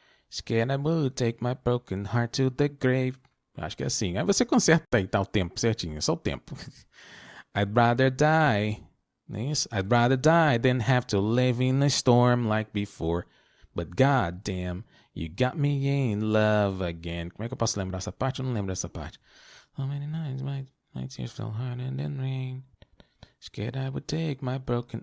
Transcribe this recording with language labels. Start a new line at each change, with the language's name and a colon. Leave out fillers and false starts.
English: Scared I would take my broken heart to the grave.
Portuguese: Acho que é assim. Aí você conserta aí, tá o tempo certinho. É só o tempo.
English: I'd rather die. I'd rather die than have to live in a storm like before. But goddamn, you got me in love again.
Portuguese: Como é que eu posso lembrar essa parte? Eu não lembro dessa parte.
English: So many nights my tears fell harder than rain. Scared I would take my broken...